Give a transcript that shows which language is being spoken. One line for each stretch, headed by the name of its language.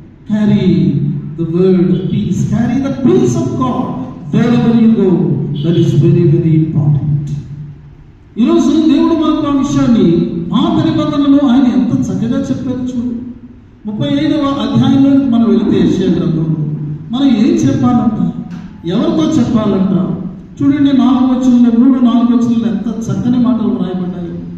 English: Carry the word of peace, carry the peace of God wherever you go. That is very, very important.
Telugu: ఈరోజు దేవుడు మనకు ఆ విషయాన్ని పాత నిబంధనలో ఆయన ఎంత చక్కగా చెప్పారు చూడు. 35వ అధ్యాయంలోకి మనం వెళితే యెషయా గ్రంథంలో మనం ఏం చెప్పాలంట, ఎవరితో చెప్పాలంట? చూడండి 4 వచనంలో 3-4 వచనంలో ఎంత చక్కని మాటలు రాయబడ్డాయి.